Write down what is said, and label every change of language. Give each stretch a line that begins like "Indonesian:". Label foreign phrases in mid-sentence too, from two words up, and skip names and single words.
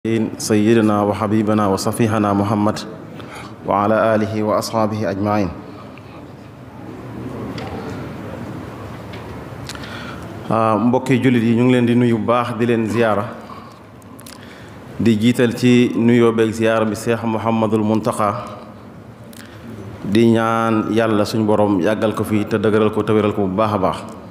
Arabic: سيدنا وحبيبنا وصفيحنا محمد وعلى آله وأصحابه أجمعين
Wolof: mbokki jullit yi ñu ngi leen di nuyu bu baax di leen ziyaara di jiital ci nuyoo beeg ziyaara bi Cheikh Mouhamadul Muntaqa di ñaan yàlla suñu borom yàggal ko fi te dëgëral ko te wéral ko bu baax a baax